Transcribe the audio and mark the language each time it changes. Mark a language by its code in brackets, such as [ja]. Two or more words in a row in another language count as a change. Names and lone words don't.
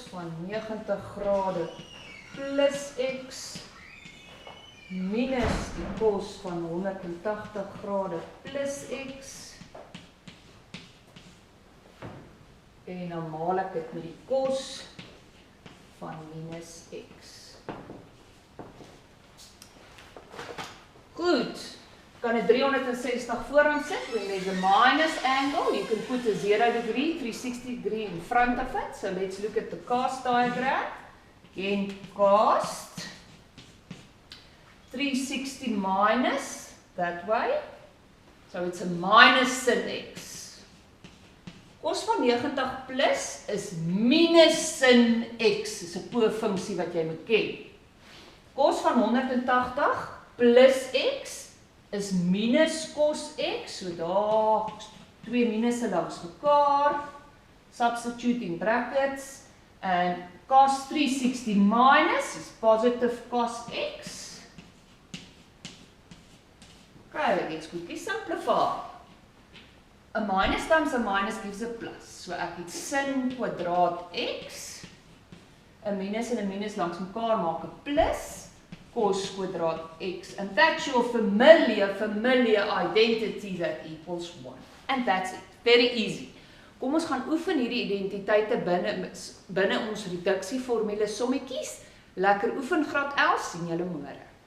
[af] van 90 grade plus x, minus die cos van 180 grade plus x, en dan maal ek dit met die cos van minus x. Goed, kan 'n 360 vooraan sit. [en] When there's a minus angle, you can put a 0 degree, 360 degree in front of it. So let's look at the cast diagram. Again, cast 360 minus that way. So it's a minus sin x. [af] Cos van 90 plus is minus sin x. Dis 'n po-funksie wat jy moet ken. Cos van 180 plus x is minus cos x. So daar twee minusse langs mekaar. [en] Substitute in brackets. And cos 360 minus is positive cos x. Okay, let's quickly simplify. A minus times a minus gives a plus. [af] So ek het sin kwadraat x. 'n minus en 'n minus langs mekaar maak 'n plus. Cos kwadraat x. [en] And that's your familiar identity that equals 1. And that's it. Very easy. [af] Kom ons gaan oefen hierdie identiteite binne ons reduksieformule sommetjies. Lekker oefen graad 11, sien julle môre.